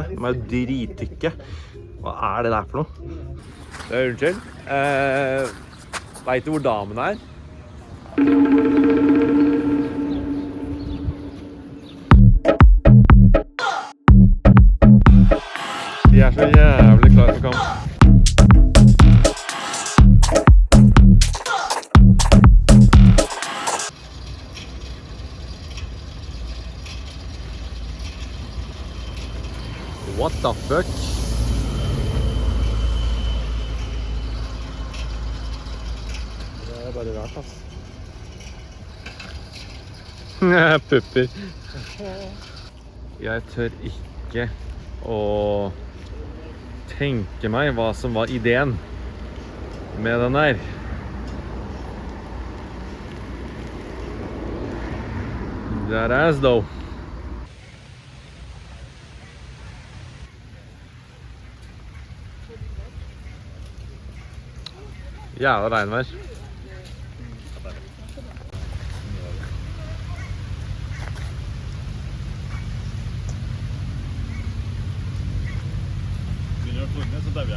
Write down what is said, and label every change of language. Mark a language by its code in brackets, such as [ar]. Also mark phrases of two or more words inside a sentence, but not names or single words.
[no] De er jo drittykke. Hva er det der for noe? Det er unnskyld. Vet du hvor damen er? De er så jævlig klare for kamp. [en] What the fuck? [no] Det er bare rart, ass. Pupper. Jeg tør ikke å tenke meg hva som var ideen med den der. [en] That ass, though. [no] Jævla regnvær. Begynner å tordne, så dauer jeg.